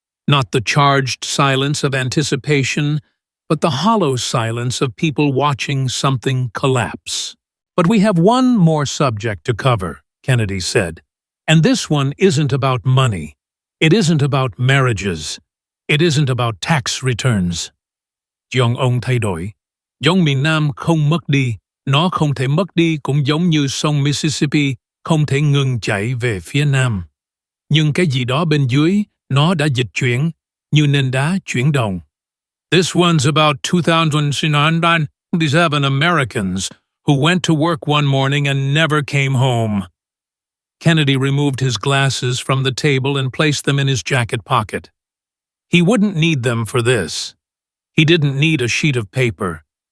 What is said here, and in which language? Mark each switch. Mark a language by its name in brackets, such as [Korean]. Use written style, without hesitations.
[English] Not the charged silence of anticipation, but the hollow silence of people watching something collapse. But we have one more subject to cover, Kennedy said. And this one isn't about money. It isn't about marriages. It isn't about tax returns. [Vietnamese] Giọng ông thay đổi. Giống miền Nam không mất đi, nó không thể mất đi cũng giống như sông Mississippi không thể ngừng chảy về phía Nam. Nhưng cái gì đó bên dưới, nó đã dịch chuyển, như nền đá chuyển động. [English] This one's about 2,997 Americans who went to work one morning and never came home. Kennedy removed his glasses from the table and placed them in his jacket pocket. He wouldn't need them for this. He didn't need a sheet of paper.